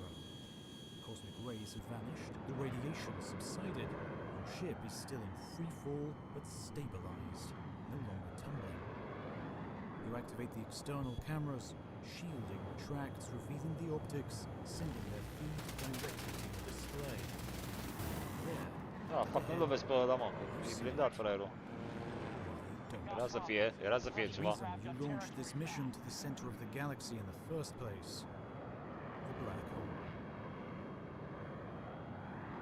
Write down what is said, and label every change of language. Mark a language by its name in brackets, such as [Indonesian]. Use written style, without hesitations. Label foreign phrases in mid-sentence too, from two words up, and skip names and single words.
[English] The cosmic rays have vanished, the radiation has subsided. Your ship is still in free fall, but stabilized, no longer tumbling. You activate the external cameras. Shielding retracts, revealing the optics, sending their feed directly to the display. There, [Romanian] Da, fac, nu lovesc pe ăla, mă. E blindat fraierul. Era să fie ceva. [English] You launched this mission to the center of the galaxy in the first place. The black hole.